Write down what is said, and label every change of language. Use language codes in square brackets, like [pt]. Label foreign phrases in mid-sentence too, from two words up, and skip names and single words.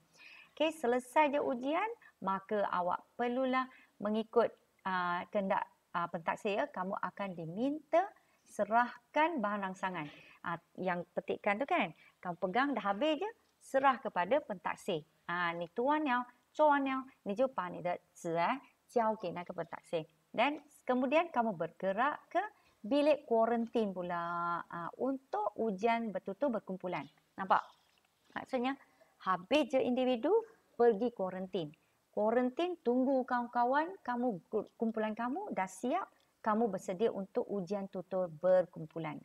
[ms] Okey, selesai je ujian, maka awak perlulah mengikut kehendak pentaksir. Kamu akan diminta serahkan bahan rangsangan. Yang petikkan tu kan, kamu pegang dah habis je, serah kepada pentaksir. [zh] 你读完了，做完了，你就把你的纸交给那个 pentaksir. [ms] Dan kemudian kamu bergerak ke bilik kuarantin pula untuk ujian betul-betul berkumpulan. Nampak? Maksudnya, habis je individu, pergi kuarantin. Kuarantin, tunggu kawan-kawan, kumpulan kamu dah siap, kamu bersedia untuk ujian tutur berkumpulan.